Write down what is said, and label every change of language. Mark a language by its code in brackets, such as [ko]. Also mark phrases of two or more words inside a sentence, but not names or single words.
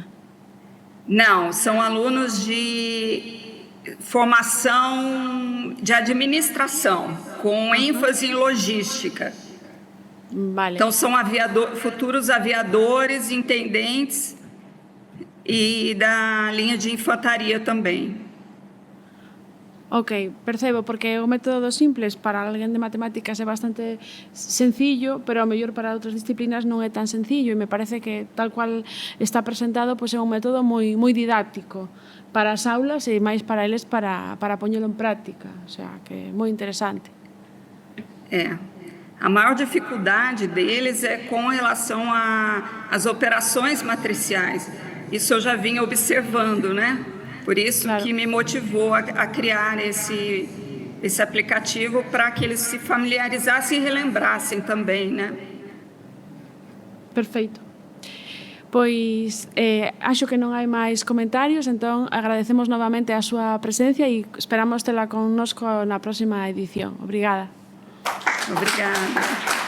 [pt] Não, são alunos de formação de administração, com ênfase em logística. [gl] Vale. [pt] Então, são futuros aviadores, intendentes e da linha de infantaria também. [gl] Ok, percebo, porque o método do simples para alguén de matemáticas é bastante sencillo, pero ao mellor para outras disciplinas non é tan sencillo, e me parece que tal cual está presentado, pois é un método moi didáctico para as aulas e máis para eles para poñelo en práctica, [es] o sea, [gl] que é moi interesante. [pt] A maior dificuldade deles é com relação às operações matriciais. Isso eu já vinha observando, né? Por isso que me motivou a criar esse aplicativo para que eles se familiarizassem e relembrassem também, né? Perfeito. [gl] Pois acho que non hai máis comentarios, entón agradecemos novamente a súa presencia e esperamos tela connosco na próxima edición. [pt] Obrigada. Obrigada.